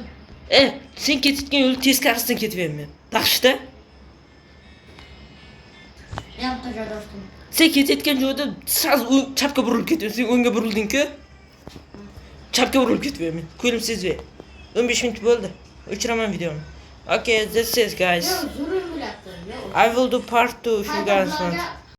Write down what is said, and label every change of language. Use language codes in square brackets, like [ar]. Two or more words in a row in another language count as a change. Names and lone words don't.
[uz] Sen ketayotgan yo'l teskarisidan ketyapman. Yaxshi-da. Yoqqa joyda ochdim. Sen ketayotgan joyda sal chapga burilib ketyapsan. Sen o'ngga burilding-ku. Chapga burilib ketyapman. Ko'rim sezmay. 15 minut bo'ldi. O'chiraman videoni. [en] Okay, that's it guys. [uz] Yo, zo'rim bilyapti. [en] I will do part 2 if you guys want.